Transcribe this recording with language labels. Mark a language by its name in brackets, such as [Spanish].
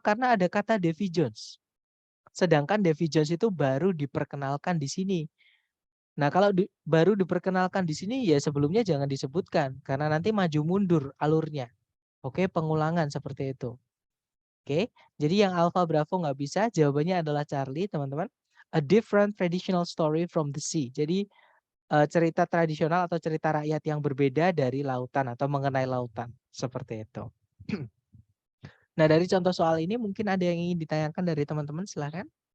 [Indonesian] Karena ada kata Davy Jones. Sedangkan Davy Jones itu baru diperkenalkan di sini. Nah, kalau baru diperkenalkan di sini ya sebelumnya jangan disebutkan karena nanti maju mundur alurnya. Oke, pengulangan seperti itu. Oke, jadi yang alfa Bravo nggak bisa, jawabannya adalah Charlie, teman-teman. [English] A different traditional story from the sea. [Indonesian] Jadi cerita tradisional atau cerita rakyat yang berbeda dari lautan atau mengenai lautan. Seperti itu. Nah, dari contoh soal ini mungkin ada yang ingin ditanyakan dari teman-teman, silahkan.